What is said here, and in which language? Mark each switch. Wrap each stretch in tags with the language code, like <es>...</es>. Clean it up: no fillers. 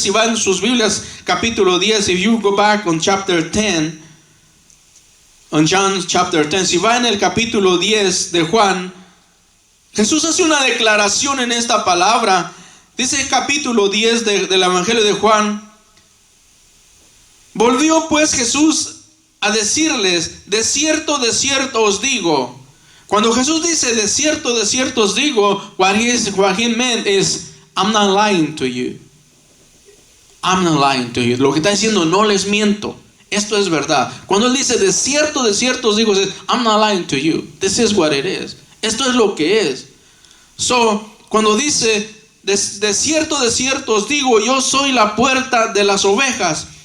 <es>Si va en sus Biblias, capítulo 10,</es> <en>if you go back on chapter 10,</en> <es>on John chapter 10, si va en el capítulo 10 de Juan, Jesús hace una declaración en esta palabra. Dice el capítulo 10 del Evangelio de Juan: volvió pues Jesús a decirles, de cierto os digo, Cuando Jesús dice, de cierto os digo,</es> <en>what he meant is, I'm not lying to you. I'm not lying to you.</en> <es>Lo que está diciendo, no les miento. Esto es verdad. Cuando Él dice, de cierto os digo,</es> <en>I'm not lying to you. This is what it is.</en> <es>Esto es lo que es. So, cuando dice, de cierto os digo, yo soy la puerta de las ovejas.</es>